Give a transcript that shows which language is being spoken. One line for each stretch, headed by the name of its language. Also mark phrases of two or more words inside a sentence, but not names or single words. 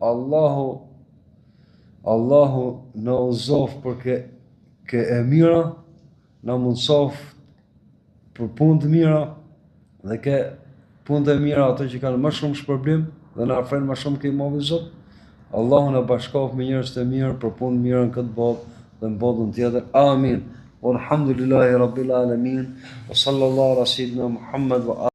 Albanian: Allahu na uzof për ke e mira, na mundsof për punë të mira dhe ke punë të mira ato që kanë më shumë shpërblim dhe na afrojnë më shumë ke Mohullin Zot. Allahu na bashkof me njerëz të mirë për punë të mira në këtë botë dhe në botën tjetër. Amin.
Arabic: والحمد لله رب العالمين. وصلى الله على سيدنا محمد و